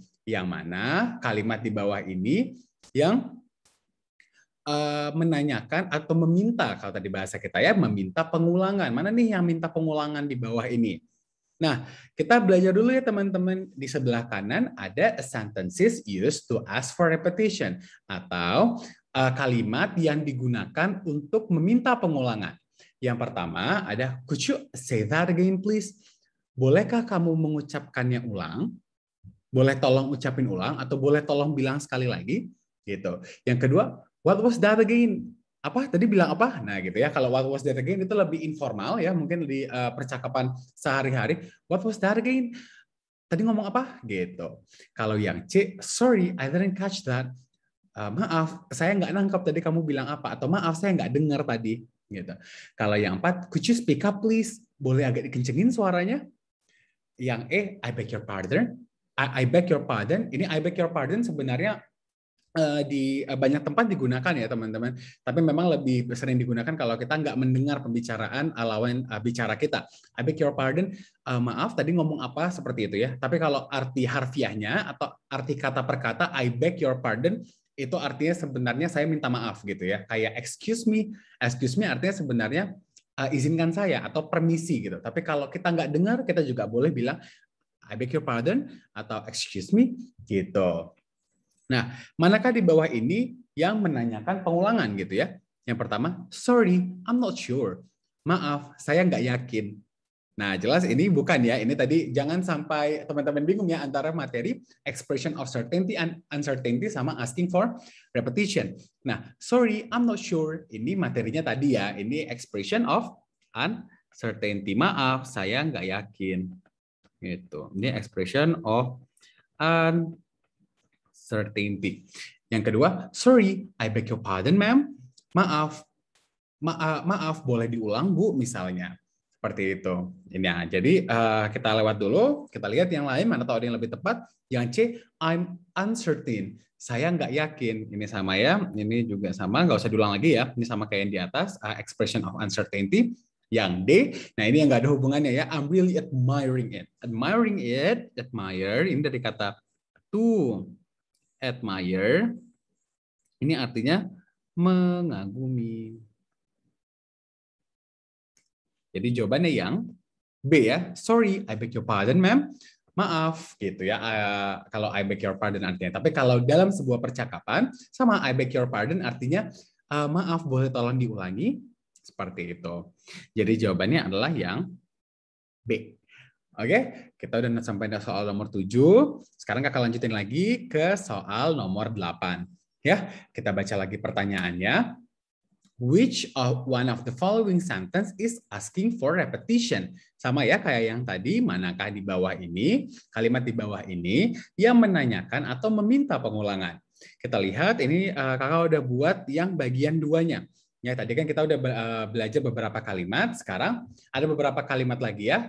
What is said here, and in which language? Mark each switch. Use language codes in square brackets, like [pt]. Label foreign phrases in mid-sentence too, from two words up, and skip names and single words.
[id] Yang mana kalimat di bawah ini yang menanyakan atau meminta, kalau tadi bahasa kita ya, meminta pengulangan. Mana nih yang minta pengulangan di bawah ini? Nah, kita belajar dulu ya teman-teman. Di sebelah kanan ada [en] sentences used to ask for repetition, [id] atau kalimat yang digunakan untuk meminta pengulangan. Yang pertama ada, [en] "Could you say that again please?" [id] Bolehkah kamu mengucapkannya ulang? Boleh tolong ucapin ulang, atau boleh tolong bilang sekali lagi gitu. Yang kedua, [en] "What was that again?" [id] Apa tadi bilang apa? Nah gitu ya. Kalau [en] what was that again [id] itu lebih informal ya, mungkin di percakapan sehari-hari. [en] "What was that again? [id] Tadi ngomong apa?" Gitu. Kalau yang C, [en] "Sorry, I didn't catch that." [id] Maaf, saya nggak nangkap tadi kamu bilang apa, atau maaf saya nggak dengar tadi. Gitu. Kalau yang 4, [en] "Could you speak up please?" [id] Boleh agak dikencengin suaranya. Yang E, [en] "I beg your pardon." I beg your pardon. [id] Ini [en] I beg your pardon [id] sebenarnya di banyak tempat digunakan ya teman-teman. Tapi memang lebih sering digunakan kalau kita nggak mendengar pembicaraan lawan bicara kita. [en] "I beg your pardon." [id] Maaf tadi ngomong apa, seperti itu ya. Tapi kalau arti harfiahnya atau arti kata per kata, [en] I beg your pardon, [id] itu artinya sebenarnya saya minta maaf gitu ya. Kayak [en] excuse me [id] artinya sebenarnya izinkan saya atau permisi gitu. Tapi kalau kita nggak dengar, kita juga boleh bilang [en] I beg your pardon [id] atau [en] excuse me [id] gitu. Nah, manakah di bawah ini yang menanyakan pengulangan gitu ya? Yang pertama, [en] "Sorry, I'm not sure." [id] Maaf, saya nggak yakin. Nah, jelas ini bukan ya. Ini tadi jangan sampai teman-teman bingung ya antara materi [en] expression of certainty and uncertainty [id] sama [en] asking for repetition. Nah, "Sorry, I'm not sure." [id] Ini materinya tadi ya. [en] Ini expression of uncertainty. [id] Maaf, saya nggak yakin. Gitu. [en] Ini expression of uncertainty. [id] Yang kedua, [en] sorry, I beg your pardon, ma'am. [id] Maaf, maaf, boleh diulang, Bu, misalnya. Seperti itu. Nah, jadi kita lewat dulu, kita lihat yang lain, mana tahu ada yang lebih tepat. Yang C, [en] I'm uncertain. [id] Saya nggak yakin. Ini sama ya, ini juga sama, nggak usah diulang lagi ya. Ini sama kayak yang di atas, [en] expression of uncertainty. [id] Yang D, nah ini yang nggak ada hubungannya ya, [en] I'm really admiring it. Admiring it, admire, [id] ini dari kata [en] to admire, [id] ini artinya mengagumi. Jadi jawabannya yang B ya. [en] Sorry, I beg your pardon, ma'am. [id] Maaf, gitu ya. Kalau [en] I beg your pardon [id] artinya. Tapi kalau dalam sebuah percakapan, sama [en] I beg your pardon [id] artinya maaf, boleh tolong diulangi. Seperti itu. Jadi jawabannya adalah yang B. Oke, kita udah sampai soal nomor 7. Sekarang kakak lanjutin lagi ke soal nomor 8. Ya, kita baca lagi pertanyaannya. [en] Which of one of the following sentence is asking for repetition? [id] Sama ya kayak yang tadi, manakah di bawah ini, kalimat di bawah ini yang menanyakan atau meminta pengulangan. Kita lihat ini kakak udah buat yang bagian duanya. Ya, tadi kan kita udah belajar beberapa kalimat, sekarang ada beberapa kalimat lagi ya.